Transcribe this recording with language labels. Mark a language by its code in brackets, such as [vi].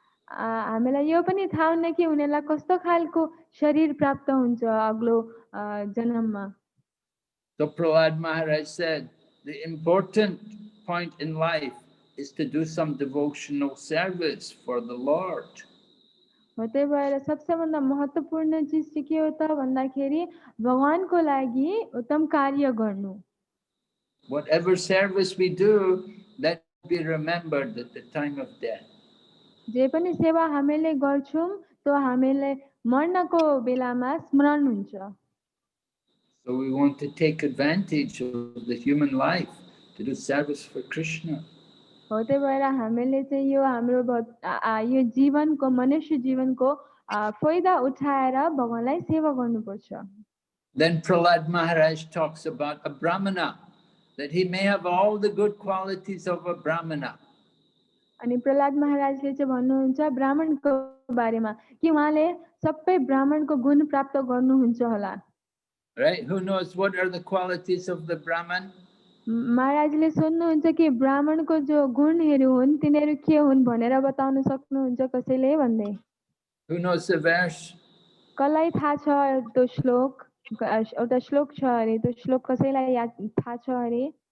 [ne] हामीलाई यो पनि थाहा हुन्न कि उनीहरूलाई कस्तो खालको शरीर प्राप्त हुन्छ अग्लो जन्ममा। [en] So Prahlad Maharaj said, the important point in life is to do some devotional service for the Lord. [ne] त्यही भएर सबसे भन्दा महत्त्वपूर्ण चीज चाहिँ के हो त भन्दाखेरि भगवानको लागि उत्तम कार्य गर्नु। [en] Whatever service we do, let be remembered at the time of death. [ne] जे पनि सेवा हामीले गर्छौं त्यो हामीले मर्नको बेलामा स्मरण हुन्छ। [en] So we want to take advantage of the human life to do service for Krishna. [ne] त्यही भएर हामीले चाहिँ यो हाम्रो यो जीवनको मनुष्य जीवनको फाइदा उठाएर भगवानलाई सेवा गर्नुपर्छ। [en] Then Prahlad Maharaj talks about a brahmana, that he may have all the good qualities of a brahmana. [ne] अनि प्रहलाद महाराजले चाहिँ भन्नुहुन्छ ब्राह्मणको बारेमा कि उहाँले सबै ब्राह्मणको गुण प्राप्त गर्नुहुन्छ होला। [en] Right? Who knows what are the qualities of the Brahman? [ne] महाराजले सोध्नुहुन्छ कि ब्राह्मणको जो गुणहरू हुन् तिनीहरू के हुन् भनेर बताउन सक्नुहुन्छ कसैले भन्दै? [en] Who knows the verse? [ne] कसलाई थाहा छ त्यो श्लोक? एउटा श्लोक छ अरे त्यो श्लोक कसैलाई याद थाहा छ अरे?